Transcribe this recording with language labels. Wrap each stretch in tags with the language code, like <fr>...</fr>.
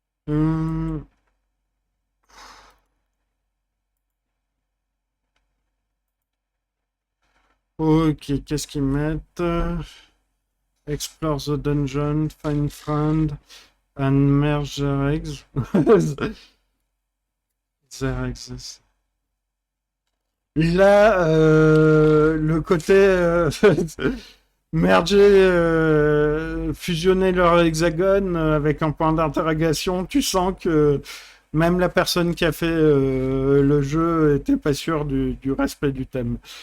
<fr>Hum, ok, qu'est-ce qu'ils mettent?</fr> <en>Explore the dungeon, find friend, and merge their eggs. Their eggs.</en> <fr>Là, le côté merger, fusionner leur hexagone avec un point d'interrogation, tu sens que même la personne qui a fait le jeu était pas sûre du respect du thème.</fr>